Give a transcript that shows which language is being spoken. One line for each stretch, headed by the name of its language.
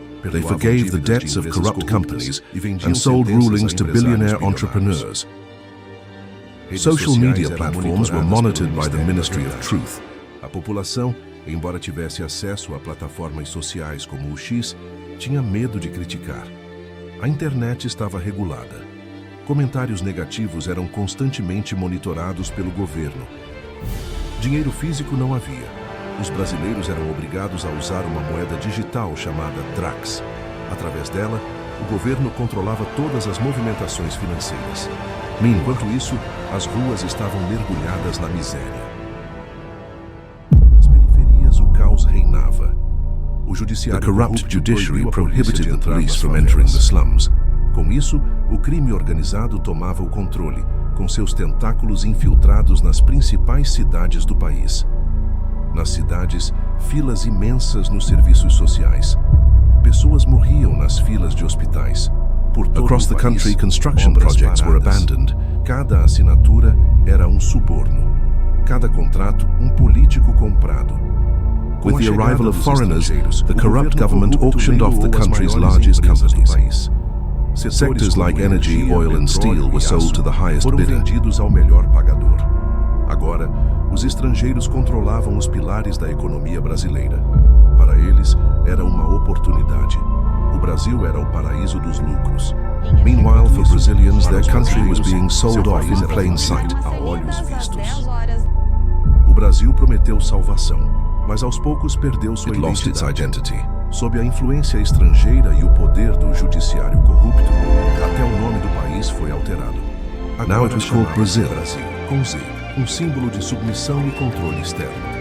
English: They forgave the debts of corrupt companies and sold rulings to billionaire entrepreneurs. Social media platforms were monitored by the Ministry of Truth.
Portuguese: A população, embora tivesse acesso a plataformas sociais como o X, tinha medo de criticar. A internet estava regulada. Comentários negativos eram constantemente monitorados pelo governo. Dinheiro físico não havia. Os brasileiros eram obrigados a usar uma moeda digital chamada Drax. Através dela, o governo controlava todas as movimentações financeiras. Enquanto isso, as ruas estavam mergulhadas na miséria. Nas periferias, o caos reinava.
English: The corrupt judiciary prohibited the police from entering the slums.
Portuguese: Com isso, o crime organizado tomava o controle, com seus tentáculos infiltrados nas principais cidades do país. Nas cidades, filas imensas nos serviços sociais. Pessoas morriam nas filas de hospitais.
English: Por todo Across the country, construction projects were abandoned.
Portuguese: Cada assinatura era um suborno. Cada contrato, um político comprado.
English: With the arrival of foreigners, the corrupt government auctioned off the country's largest companies. Sectors like energy, oil and steel were sold to the highest bidder.
Portuguese: Ao melhor pagador. Agora, os estrangeiros controlavam os pilares da economia brasileira. Para eles, era uma oportunidade. O Brasil era o paraíso dos lucros.
English: Meanwhile, for Brazilians, their country was being sold off in plain sight, a olhos vistos.
Portuguese: O Brasil prometeu salvação, mas aos poucos perdeu sua identidade. Sob a influência estrangeira e o poder do judiciário corrupto, até o nome do país foi alterado. Now it was called Brazil, com Z, um símbolo de submissão e controle externo.